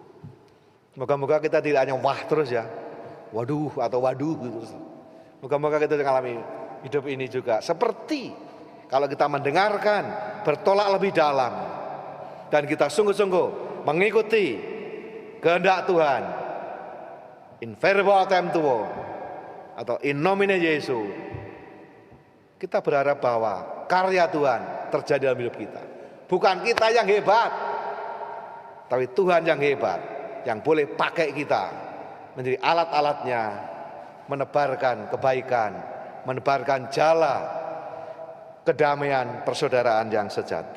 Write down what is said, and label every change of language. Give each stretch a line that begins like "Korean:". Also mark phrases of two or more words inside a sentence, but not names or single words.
Indonesian: Moga-moga kita tidak hanya wah terus ya, waduh atau waduh gitu. Moga-moga kita mengalami hidup ini juga. Seperti kalau kita mendengarkan, bertolak lebih dalam, dan kita sungguh-sungguh mengikuti kehendak Tuhan,
Latin: in verbo autem tuo,
Indonesian: atau
Latin: in nomine Jesu,
Indonesian: kita berharap bahwa karya Tuhan terjadi dalam hidup kita. Bukan kita yang hebat, tapi Tuhan yang hebat, yang boleh pakai kita menjadi alat-alatnya, menebarkan kebaikan, menebarkan jala kedamaian persaudaraan yang sejati.